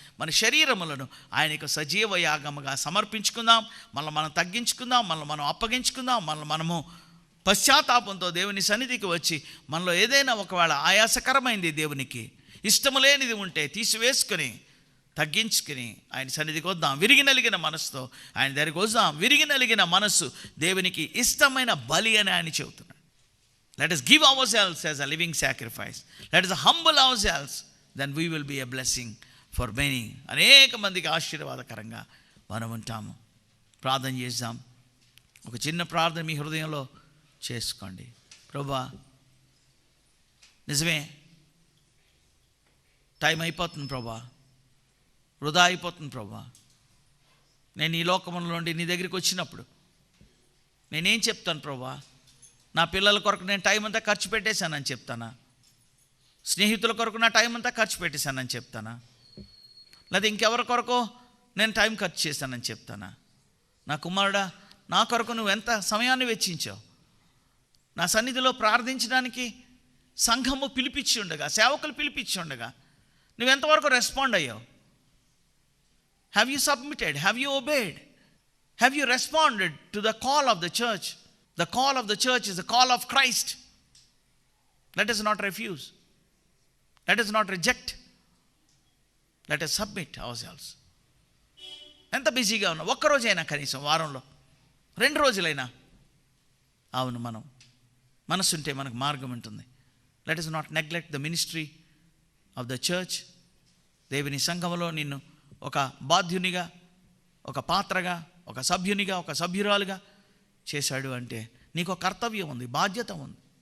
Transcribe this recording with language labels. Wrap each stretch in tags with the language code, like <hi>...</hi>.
<te>మన శరీరములను ఆయనకు సజీవ యాగముగా సమర్పించుకుందాం, మనం తగ్గించుకుందాం, మనం అప్పగించుకుందాం, మనము పశ్చాత్తాపంతో దేవుని సన్నిధికి వచ్చి మనలో ఏదైనా ఒకవేళ ఆయాసకరమైంది, దేవునికి ఇష్టము లేనిది ఉంటే తీసివేసుకుని, తగ్గించుకుని ఆయన సన్నిధికి వద్దాం. విరిగి నలిగిన మనసుతో ఆయన దగ్గరికి వద్దాం. విరిగి నలిగిన మనస్సు దేవునికి ఇష్టమైన బలి అని ఆయన చెబుతున్నాడు.</te> <en>Let us give ourselves as a living sacrifice. Let us humble ourselves. Then we will be a blessing for many.</en> <te>అనేక మందికి ఆశీర్వాదకరంగా మనం ఉంటాము. ప్రార్థన చేద్దాం. ఒక చిన్న ప్రార్థన మీ హృదయంలో చేసుకోండి. ప్రభువా, నిజమే టైం అయిపోతుంది ప్రభువా, వృధా అయిపోతుంది ప్రభువా. నేను ఈ లోకముల నుండి నీ దగ్గరికి వచ్చినప్పుడు నేనేం చెప్తాను ప్రభువా? నా పిల్లల కొరకు నేను టైం అంతా ఖర్చు పెట్టేశానని చెప్తానా? స్నేహితుల కొరకు నా టైం అంతా ఖర్చు పెట్టేశానని చెప్తానా? లేదా ఇంకెవరి కొరకు నేను టైం ఖర్చు చేశానని చెప్తానా? నా కుమారుడా, నా కొరకు నువ్వు ఎంత సమయాన్ని వెచ్చించావు? నా సన్నిధిలో ప్రార్థించడానికి సంఘము పిలిపించి ఉండగా, సేవకులు పిలిపించి ఉండగా నువ్వెంతవరకు రెస్పాండ్ అయ్యావు?</te> <en>Have you submitted? Have you obeyed? Have you responded to the call of the church? The call of the church is the call of Christ. Let us not refuse. Let us not reject. Let us submit ourselves.</en> <te>ఎంత బిజీగా ఉన్నా, ఒక్కరోజైనా కనీసం వారంలో 2 రోజులైనా, అవును, మనం మనసుంటే మనకు మార్గం ఉంటుంది.</te> <en>Let us not neglect the ministry of the church.</en> <te>దేవుని సంఘములో నిన్ను ఒక బాధ్యునిగా, ఒక పాత్రగా, ఒక సభ్యునిగా, ఒక సభ్యురాలుగా చేశాడు అంటే నీకు ఒక కర్తవ్యం ఉంది, బాధ్యత ఉంది.</te>